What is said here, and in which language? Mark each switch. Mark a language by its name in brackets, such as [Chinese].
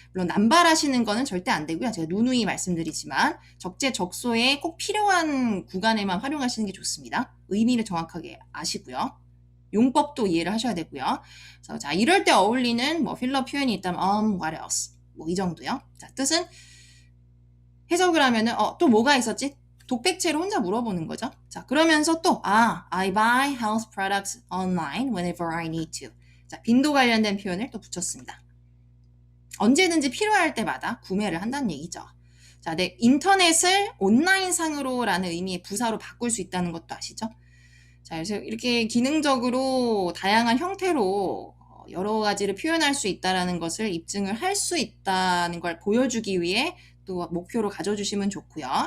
[Korean] 물론 남발하시는 거는 절대 안 되고요. 제가 누누이 말씀드리지만 적재적소에 꼭 필요한 구간에만 활용하시는 게 좋습니다. 의미를 정확하게 아시고요. 용법도 이해를 하셔야 되고요. 그래서 자, 이럴 때 어울리는 뭐 필러 표현이 있다면 [English] what else? [Korean] 뭐 이 정도요. 자, 뜻은 해석을 하면은 또 뭐가 있었지? 독백체로 혼자 물어보는 거죠. 자, 그러면서 또 [English] I buy health products online whenever I need to. [Korean] 자, 빈도 관련된 표현을 또 붙였습니다. 언제든지 필요할 때마다 구매를 한다는 얘기죠. 자, 네, 인터넷을 온라인상으로라는 의미의 부사로 바꿀 수 있다는 것도 아시죠? 자, 그래서 이렇게 기능적으로 다양한 형태로 여러 가지를 표현할 수 있다는 것을 입증을 할 수 있다는 걸 보여주기 위해 또 목표로 가져주시면 좋고요.